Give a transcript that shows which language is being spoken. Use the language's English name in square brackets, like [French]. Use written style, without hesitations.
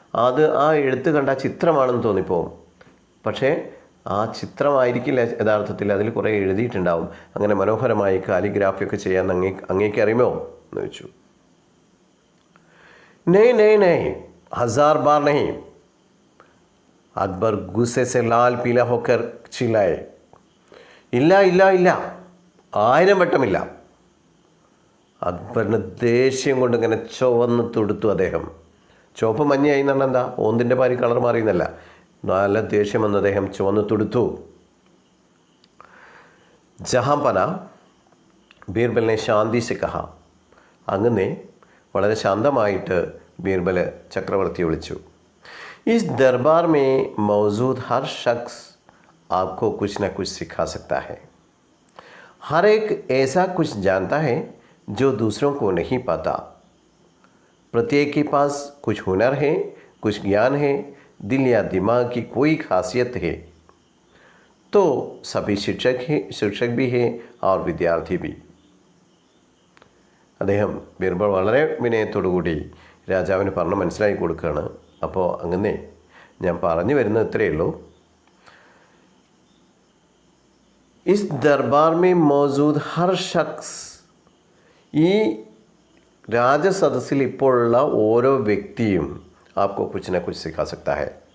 [Malayalam] അത് ആ എഴുത്ത് കണ്ട ചിത്രമാണെന്ന് തോന്നിപ്പോവും. പക്ഷേ ആ ചിത്രമായിരിക്കില്ല യഥാർത്ഥത്തിൽ, അതിൽ കുറേ എഴുതിയിട്ടുണ്ടാവും. അങ്ങനെ മനോഹരമായി കാലിഗ്രാഫിയൊക്കെ ചെയ്യാൻ അങ്ങേക്ക് അറിയുമോ എന്ന് ചോദിച്ചു. [Hindi] नहीं नहीं नहीं, 1000 बार नहीं, अकबर गुस्से से लाल पीला होकर चिल्लाए. [Malayalam] ഇല്ല ഇല്ല ഇല്ല, 1000 വട്ടമില്ല. അക്ബറിന് ദേഷ്യം കൊണ്ട് ഇങ്ങനെ ചുവന്ന് തുടുത്തു. അദ്ദേഹം ചുവപ്പ് മഞ്ഞയായി എന്ന് പറഞ്ഞാൽ എന്താ, ഓന്തിൻ്റെ പാരി കളർ മാറിയെന്നല്ല, നല്ല ദേഷ്യം വന്ന് അദ്ദേഹം ചുവന്ന് തുടുത്തു. ജഹാംപന ബീർബലിനെ [Hindi] ശാന്തി സെ കഹ. [Malayalam] അങ്ങനെ വളരെ ശാന്തമായിട്ട് ബീർബൽ ചക്രവർത്തി വിളിച്ചു. [Hindi] ഇസ് ദർബാർ മേ മൗജൂദ് ഹർ ഷഖ്സ് आपको कुछ न कुछ सिखा सकता है. हर एक ऐसा कुछ जानता है जो दूसरों को नहीं पाता. प्रत्येक के पास कुछ हुनर है, कुछ ज्ञान है, दिल या दिमाग की कोई खासियत है. तो सभी शिक्षक भी है और विद्यार्थी भी. [Malayalam] അദ്ദേഹം ബീർബൽ വളരെ വിനയത്തോടുകൂടി രാജാവിന് പറഞ്ഞ് മനസ്സിലാക്കി കൊടുക്കുകയാണ്. അപ്പോൾ അങ്ങനെ ഞാൻ പറഞ്ഞു വരുന്നത് ഇത്രയേ ഉള്ളൂ. [Hindi] इस दरबार में मौजूद हर शख्स, [Malayalam] ഈ രാജസദസ്സിൽ ഇപ്പോഴുള്ള ഓരോ വ്യക്തിയും [Hindi] ആപ്കോ കുച്ച് ന കുച്ച് സിഖാ സക്താ ഹൈ.